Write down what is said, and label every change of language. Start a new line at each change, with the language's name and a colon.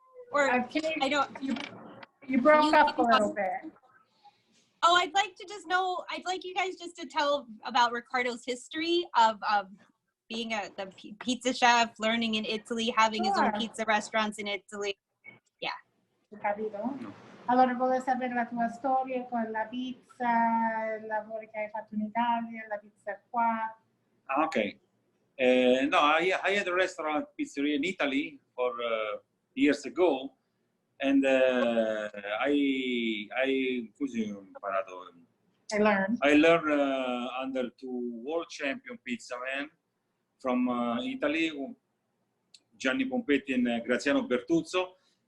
English: Or I don't. You broke up a little bit. Oh, I'd like you guys just to tell about Riccardo's history of being the pizza chef, learning in Italy, having his own pizza restaurants in Italy. Yeah.
Italian: Capito? Allora, volevo sapere la tua storia con la pizza, il lavoro che hai fatto in Italia, la pizza qua.
English: Okay. No, I had a restaurant pizzeria in Italy for years ago, and I learned under 2 world champion pizza men from Italy, Gianni Pompetti and Graziano Bertuzzo.